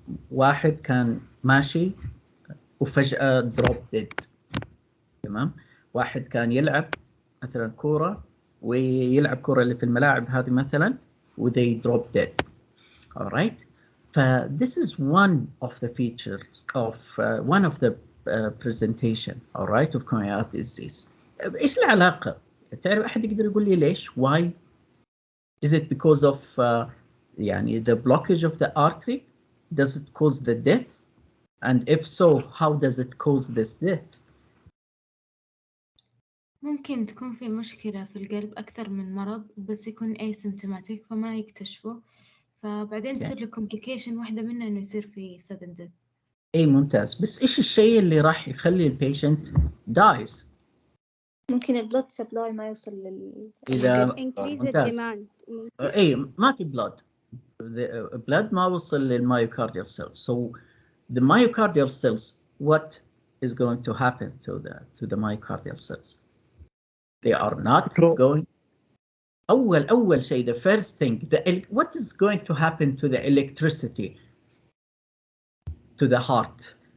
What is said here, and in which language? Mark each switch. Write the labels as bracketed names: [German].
[Arabic] واحد كان ماشي وفجأة [English] drop dead. [Arabic] تمام. واحد كان يلعب مثلا كورة ويلعب كورة اللي في الملاعب هذه مثلا و [English] they drop dead. alright. This is one of the features of one of the presentation alright of coronary artery disease. [Arabic] إيش العلاقة؟ تعرف أحد يقدر يقول لي ليش؟ Why? [English] Is it because of يعني the blockage of the artery? Does it cause the death? And if so, how does it cause this death? [Arabic] ممكن تكون في مشكلة في القلب أكثر من مرض بس يكون asymptomatic فما يكتشفه فبعدين تصير له complication واحدة منها إنه يصير في [English] sudden death. [Arabic] إيه ممتاز. بس إيش الشيء اللي راح يخلي البيشنت dies؟ ممكن البلد سبلاي ما يوصل إذا [English] increase [Arabic] ممتاز. [English] demand. [Arabic] إيه ما في blood. [English] The blood [Arabic] ما وصل للمايوكارديال [English] cells. So the myocardial cells, what is going to happen to the myocardial cells? They are not going. [Arabic] أول شيء, [English] the first thing, what is going to happen to the electricity to the heart?